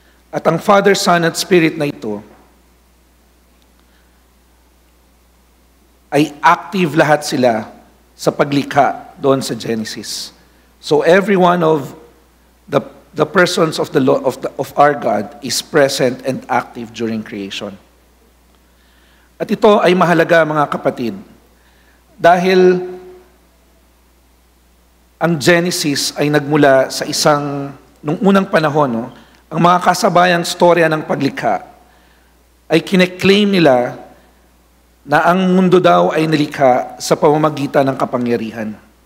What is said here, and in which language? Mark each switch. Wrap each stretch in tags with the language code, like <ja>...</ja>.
<tl>At ang Father, Son, at Spirit na ito ay active lahat sila sa paglikha doon sa Genesis.</tl> <en>So every one of the persons of of our God is present and active during creation.</en> <tl>At ito ay mahalaga, mga kapatid, dahil ang Genesis ay nagmula sa nung unang panahon, no, ang mga kasabayang storya ng paglikha ay kineklaim nila na ang mundo daw ay nilikha sa pamamagitan ng kapangyarihan.</tl>